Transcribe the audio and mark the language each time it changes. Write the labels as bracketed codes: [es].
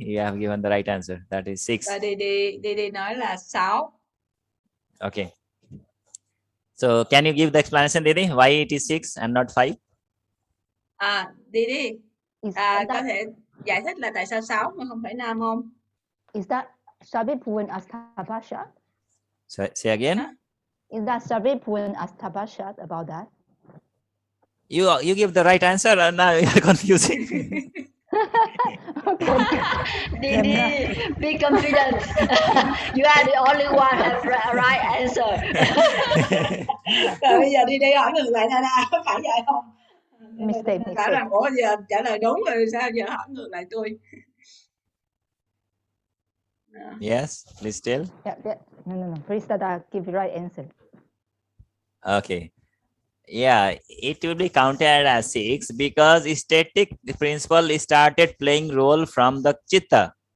[en] You have given the right answer. That is 6. [vi] Và Didi nói là 6. [en] Okay. So can you give the explanation, Didi, why it is 6 and not 5? [vi] Didi, có thể giải thích là tại sao 6 mà không phải 5 không? [en] Is that Savipuan Astapashat? Say again? Is that Savipuan Astapashat about that? You give the right answer and now you are confusing. Didi, be confident. You are the only one have right answer. [vi] Rồi bây giờ Didi hỏi ngược lại Dada, có phải vậy không? [en] Mistake. [vi] Bảo rằng ủa giờ trả lời đúng rồi, sao giờ hỏi ngược lại tôi? [en] Yes, please tell. Yeah. No. Please, Dada, give the right answer. Okay. Yeah, it will be counted as 6 because static principle started playing role from the Chitta.